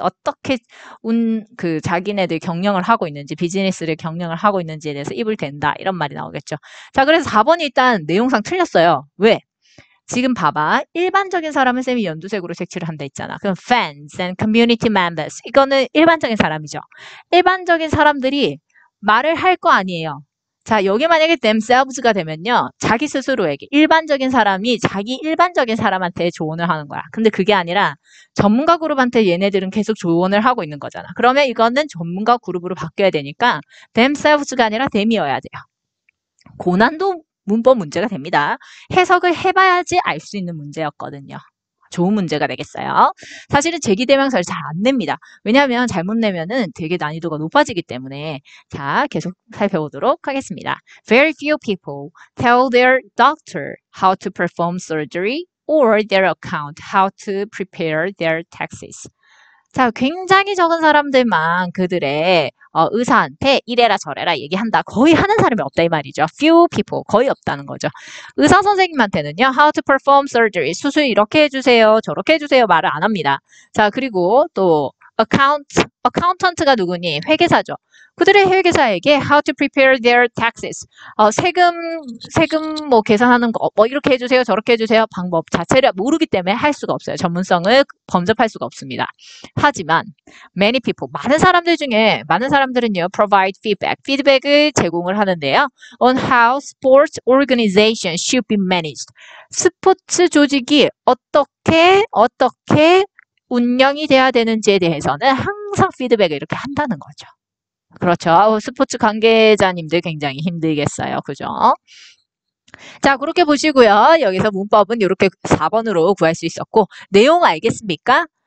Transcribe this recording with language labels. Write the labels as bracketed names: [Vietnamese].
[Korean] 어떻게 그 자기네들 경영을 하고 있는지, 비즈니스를 경영을 하고 있는지에 대해서 입을 댄다. 이런 말이 나오겠죠. 자, 그래서 4번이 일단 내용상 틀렸어요. 왜? 지금 봐봐. 일반적인 사람은 쌤이 연두색으로 색칠을 한다 했잖아. 그럼 [English] fans and community members. [Korean] 이거는 일반적인 사람이죠. 일반적인 사람들이 말을 할 거 아니에요. 자, 여기 만약에 themselves가 되면요. 자기 스스로에게 일반적인 사람이 자기 일반적인 사람한테 조언을 하는 거야. 근데 그게 아니라 전문가 그룹한테 얘네들은 계속 조언을 하고 있는 거잖아. 그러면 이거는 전문가 그룹으로 바뀌어야 되니까 themselves가 아니라 them이어야 돼요. 고난도 문법 문제가 됩니다. 해석을 해봐야지 알 수 있는 문제였거든요. 좋은 문제가 되겠어요. 사실은 제기대명사를 잘 안 냅니다. 왜냐하면 잘못 내면은 되게 난이도가 높아지기 때문에. 자, 계속 살펴보도록 하겠습니다. [English] Very few people tell their doctor how to perform surgery or their account how to prepare their taxes. [Korean] 자, 굉장히 적은 사람들만 그들의 의사한테 이래라 저래라 얘기한다. 거의 하는 사람이 없다 이 말이죠. [English] Few people, [Korean] 거의 없다는 거죠. 의사 선생님한테는요. [English] How to perform surgery, [Korean] 수술 이렇게 해주세요. 저렇게 해주세요. 말을 안 합니다. 자, 그리고 또 accountant가 누구니? 회계사죠. 그들의 회계사에게 [English] how to prepare their taxes. [Korean] 세금 뭐 계산하는 거 뭐 이렇게 해주세요. 저렇게 해주세요. 방법 자체를 모르기 때문에 할 수가 없어요. 전문성을 범접할 수가 없습니다. 하지만 [English] many people, [Korean] 많은 사람들은요. [English] provide feedback, [Korean] 피드백을 제공을 하는데요. [English] on how sports organizations should be managed. [Korean] 스포츠 조직이 어떻게 운영이 돼야 되는지에 대해서는 항상 피드백을 이렇게 한다는 거죠. 그렇죠. 스포츠 관계자님들 굉장히 힘들겠어요. 그죠? 자, 그렇게 보시고요. 여기서 문법은 이렇게 4번으로 구할 수 있었고, 내용 알겠습니까?